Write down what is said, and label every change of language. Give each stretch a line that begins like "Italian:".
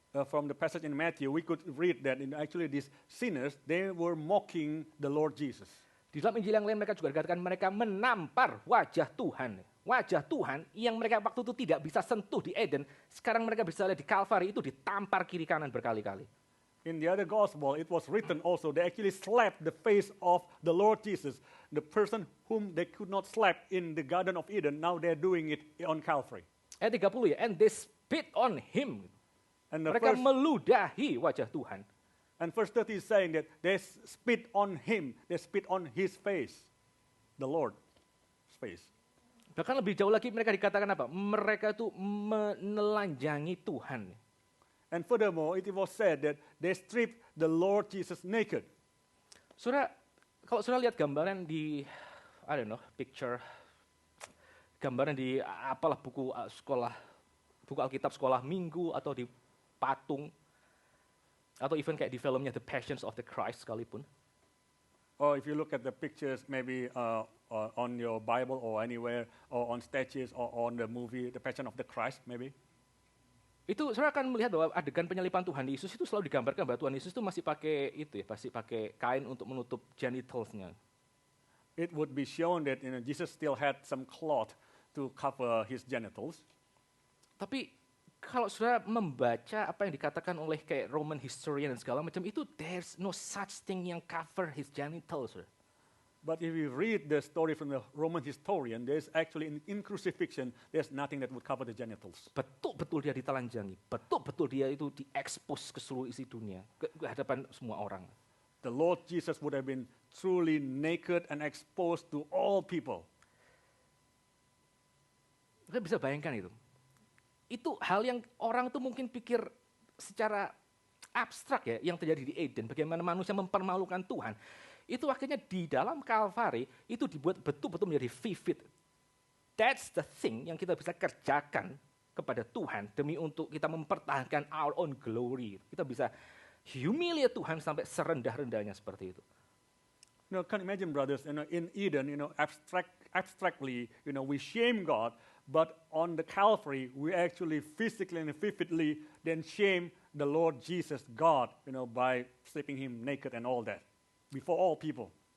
English: From the passage in Matthew, we could read that actually these sinners, they were mocking the Lord Jesus.
Indonesian: Di dalam Injil yang lain mereka juga dikatakan mereka menampar wajah Tuhan. Wajah Tuhan yang mereka waktu itu tidak bisa sentuh di Eden, sekarang mereka bisa lihat di Kalvari itu ditampar kiri kanan berkali-kali.
English: In the other gospel, it was written also, they actually slapped the face of the Lord Jesus, the person whom they could not slap in the Garden of Eden, now they're doing it on Calvary.
Indonesian: Ayat 30 ya,
English: and they spit on him. And
Indonesian: mereka meludahi wajah Tuhan.
English: And verse 30 is saying that they spit on him, they spit on his face, the Lord's face.
Indonesian: Bahkan lebih jauh lagi mereka dikatakan apa? Mereka itu menelanjangi Tuhan.
English: And furthermore, it was said that they stripped the Lord Jesus naked.
Indonesian: Saudara, kalau saudara lihat gambaran di, picture, gambaran di apalah buku sekolah, buku Alkitab sekolah minggu atau di patung, atau even kayak di filmnya The Passions of the Christ sekalipun.
English: Or if you look at the pictures maybe on your Bible or anywhere, or on statues or on the movie The Passion of the Christ maybe.
Indonesian: Itu saudara akan melihat bahwa adegan penyalipan Tuhan Yesus itu selalu digambarkan bahwa Tuhan Yesus itu masih pakai masih pakai kain untuk menutup genitalsnya.
English: It would be shown that Jesus still had some cloth to cover his genitals.
Indonesian: Tapi kalau saudara membaca apa yang dikatakan oleh kayak Roman historian dan segala macam itu,
English: there's no such thing
Indonesian: yang
English: cover his genitals.
Indonesian: Saudara.
English: But if you read the story from the Roman historian, there's actually in crucifixion, there's nothing that would cover the genitals.
Indonesian: Betul-betul dia ditelanjangi, betul-betul dia itu diekspos ke seluruh isi dunia, ke hadapan semua orang.
English: The Lord Jesus would have been truly naked and exposed to all people.
Indonesian: Kita bisa bayangkan itu. Itu hal yang orang tuh mungkin pikir secara abstrak ya, yang terjadi di Eden, bagaimana manusia mempermalukan Tuhan. Itu akhirnya di dalam Kalvari itu dibuat betul-betul menjadi vivid.
English: That's the thing
Indonesian: yang kita bisa kerjakan kepada Tuhan demi untuk kita mempertahankan
English: our own glory.
Indonesian: Kita bisa humiliate Tuhan sampai serendah-rendahnya seperti itu.
English: Can you imagine, brothers, in Eden, abstractly, we shame God, but on the Calvary, we actually physically and vividly then shame the Lord Jesus, God, by stripping him naked and all that before all people.